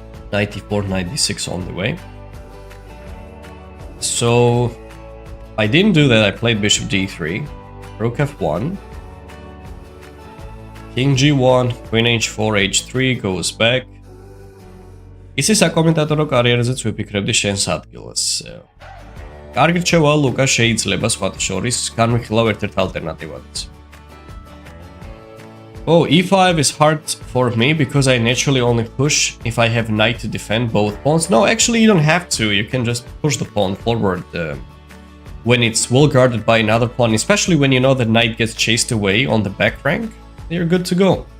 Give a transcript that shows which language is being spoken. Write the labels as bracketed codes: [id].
[en] Knight e4, knight d6 on the way. So I didn't do that. I played bishop d3, rook f1. King g1, queen h4, h3 goes back. [ka] ისი საკომენტატორო კარიერაზეც ვიფიქრებდი შენს ადგილას. კარგი რჩევა, ლუკა, შეიძლება სხვათა შორის განვიხილავ ერთ-ერთ ალტერნატივადაც. [en] Oh, e5 is hard for me because I naturally only push if I have knight to defend both pawns. No, actually you don't have to. You can just push the pawn forward when it's well guarded by another pawn, especially when you know the knight gets chased away on the back rank. You're good to go.